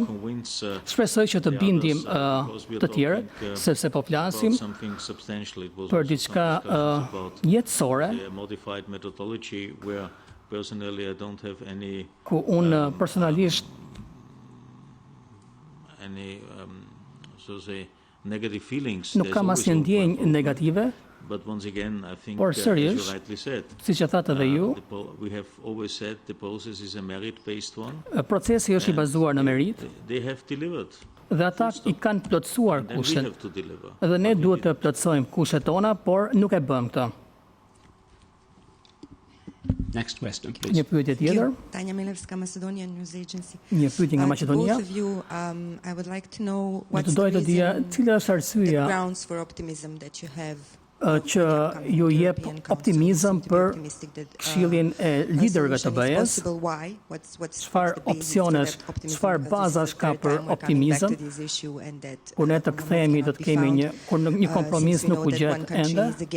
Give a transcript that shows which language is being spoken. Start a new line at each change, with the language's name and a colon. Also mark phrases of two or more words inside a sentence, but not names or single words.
Albanian: Shpresoj që të bindim të tjerët, sepse po flasim për diçka jetësore, ku unë personalisht nuk kam asnjë ndjenjë negative, por sërish, siç e thatë edhe ju, procesi është i bazuar në meritë dhe ata i kanë plotësuar kushtet. Dhe ne duhet të plotësojmë kushtet tona, por nuk e bëm këtë.
English: Next question,
Albanian: Një
English: please.
Albanian: pyetje tjetër. Tanja Milevska,
English: Macedonian News Agency.
Albanian: Një pyetje nga
English: To
Albanian: Maqedonia.
English: both of you, I would like to know
Albanian: Do
English: what's
Albanian: të
English: the
Albanian: doja të dija
English: reason,
Albanian: cila është
English: the
Albanian: arsyeja
English: grounds for optimism that you have
Albanian: që ju jep optimizëm për Këshillin e liderëve të BE-s. Çfarë opsionesh, çfarë bazash ka për optimizëm? Kur ne të kthehemi do të kemi një kompromis nuk u gjet ende.